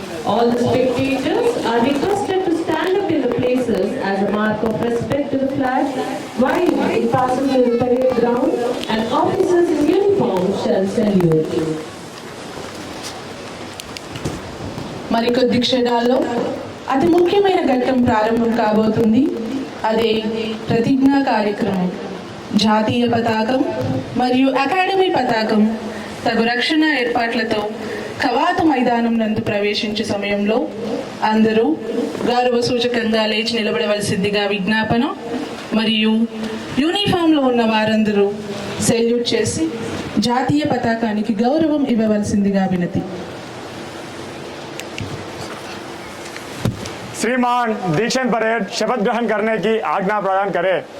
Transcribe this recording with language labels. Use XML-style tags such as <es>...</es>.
<en>All the spectators are requested to stand up in the places as a mark of respect to the flag while it passes through the parade ground, and officers in uniform shall salute.</en> <te>మరికొద్ది క్షణాల్లో అతి ముఖ్యమైన ఘట్టం ప్రారంభం కాబోతుంది. అదే ప్రతిజ్ఞా కార్యక్రమం. జాతీయ పతాకం మరియు అకాడమీ పతాకం తగు రక్షణ ఏర్పాట్లతో కవాతు మైదానం నందు ప్రవేశించే సమయంలో అందరూ గౌరవ సూచకంగా లేచి నిలబడవలసిందిగా విజ్ఞాపన. మరియు యూనిఫామ్లో ఉన్న వారందరూ సెల్యూట్ చేసి జాతీయ పతాకానికి గౌరవం ఇవ్వవలసిందిగా వినతి.</te> <hi>श्रीमान दीक्षांत परेड शपथ ग्रहण करने की आज्ञा प्रदान करें।</hi>